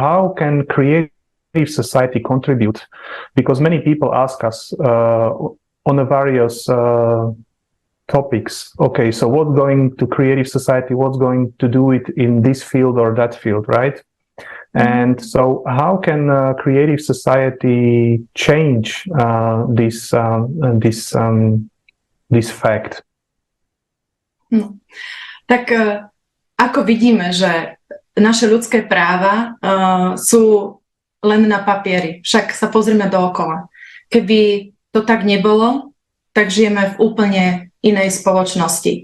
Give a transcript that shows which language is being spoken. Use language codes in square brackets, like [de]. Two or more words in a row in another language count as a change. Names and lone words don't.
[en] How can creative society contribute? Because many people ask us on a various topics. Okay, so what's going to creative society? What's going to do it in this field or that field, right? And so, how can creative society change this fact? [sk] Tak ako vidíme, že naše ľudské práva sú len na papieri. Však sa pozrime dookola. Keby to tak nebolo, tak žijeme v úplne inej spoločnosti.